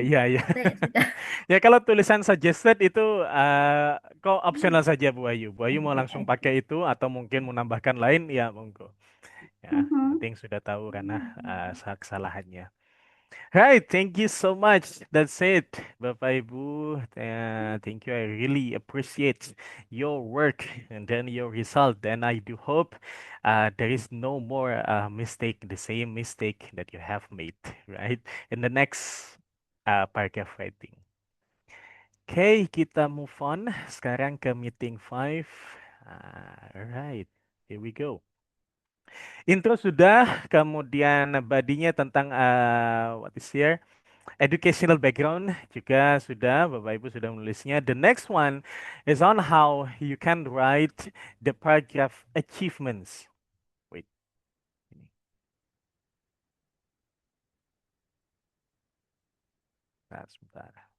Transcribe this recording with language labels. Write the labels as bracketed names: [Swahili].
[Indonesian] ya, ya. Saya sudah. Ya kalau tulisan suggested itu kok optional saja Bu Ayu. Bu Ayu mau langsung pakai itu atau mungkin mau nambahkan lain ya monggo. Ya, yang Mhm. penting sudah tahu karena kesalahannya. [English] Right, thank you so much. That's it, Bapak Ibu. Thank you. I really appreciate your work and then your result. And I do hope there is no more mistake, the same mistake that you have made, right? In the next paragraph writing. [Indonesian] Oke, kita move on. Sekarang ke meeting 5. [English] Alright, here we go. [Indonesian] Intro sudah, kemudian badinya tentang [English] what is here? [Indonesian] Educational background juga sudah, Bapak Ibu sudah menulisnya. [English] The next one is on how you can write the paragraph achievements. [Indonesian] Wait. Ini. Nah, sebentar.